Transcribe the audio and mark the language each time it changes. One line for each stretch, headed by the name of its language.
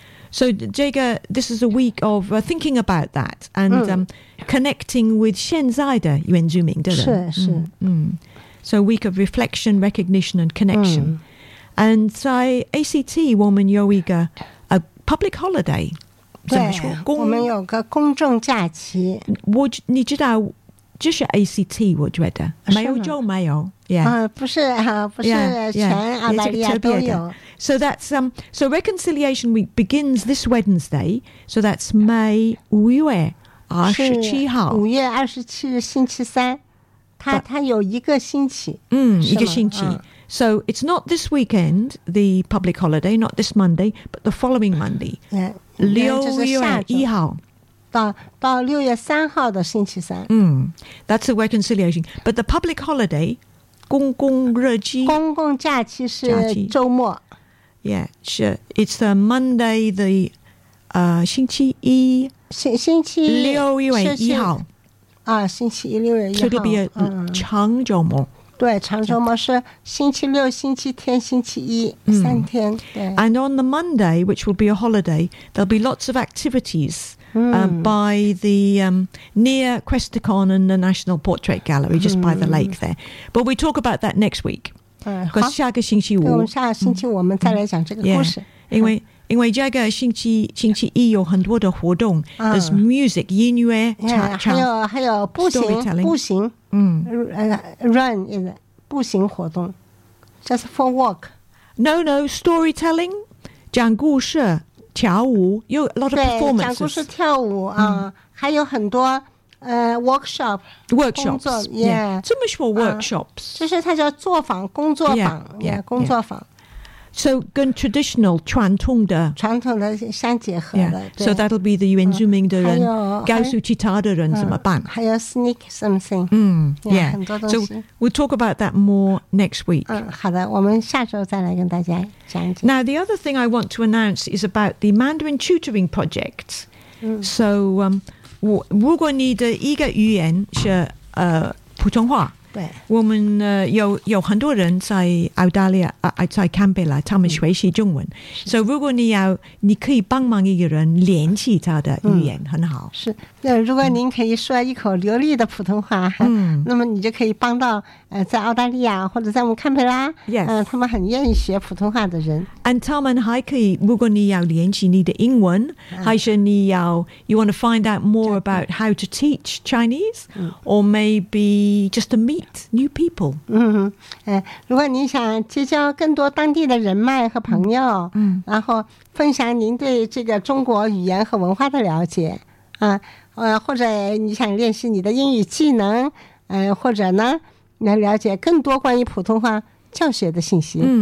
English: So, Jager, this is a week of thinking about that and connecting with
Chinese: 现在的原住民的人。是是。
English: So, a week of reflection, recognition, and connection. And
Chinese: 在 ACT, 我们有一个
English: a public holiday.
Chinese: 怎么说？公，我们有个公众假期。我，你知道，就是 ACT, 我觉得。没有就没有。Yeah. 不是啊，不是全澳大利亚都有。
English: So that's so Reconciliation Week begins this Wednesday. So that's May 5th.
Chinese: 五月二十七日星期三，它有一个星期，一个星期。
English: So it's not this weekend, the public holiday, not this Monday, but the following Monday.
Chinese: 6月1日到六月三号的星期三。
English: That's the Reconciliation, but the public holiday,
Chinese: 公共日期，公共假期是周末。
English: Yeah, sure. It's the Monday, the 星期一，
Chinese: 星期一，六月一号，星期一，六月一号。
English: So it'll be a 长周末。
Chinese: 对，长周末是星期六、星期天、星期一，三天。对。
English: And on the Monday, which will be a holiday, there'll be lots of activities by the near Questacon and the National Portrait Gallery, just by the lake there. But we talk about that next week.
Chinese: 好，下个星期五，我们下个星期我们再来讲这个故事。因为这个星期一有很多的活动 ，
English: there's music,
Chinese: 音乐，还有步行 ，
English: run is
Chinese: 步行活动 ，
English: just for walk。 No, storytelling,
Chinese: 讲故事，跳舞，有
English: a lot of performances，
Chinese: 讲故事跳舞啊，还有很多。workshops, 工作 yeah. 这么说 workshops, 就是它叫作坊，工作坊 工作坊。 So, 跟 traditional, 传统的相结合的。
English: Yeah. So, that'll be the
Chinese: 原住民的人，告诉其他的人怎么办。还有
English: sneak something, yeah. So, we'll talk about that more next week.
Chinese: 好的，我们下周再来跟大家讲一讲。
English: Now, the other thing I want to announce is about the Mandarin tutoring project.
Chinese: So, 如果你的一个语言是普通话，对，我们有很多人在澳大利亚在堪培拉，他们学习中文，所以如果你可以帮忙一个人联系他的语言，很好。是，那如果您可以说一口流利的普通话，那么你就可以帮到在澳大利亚或者在我们堪培拉，他们很愿意学普通话的人。
English: And
Chinese: 他们还可以，如果你要联系你的英文，还是你要
English: you want to find out more about how to teach Chinese, or maybe just a meet new people.
Chinese: 如果您想结交更多当地的人脉和朋友，然后分享您对这个中国语言和文化的了解，或者你想练习你的英语技能，或者呢，来了解更多关于普通话教学的信息。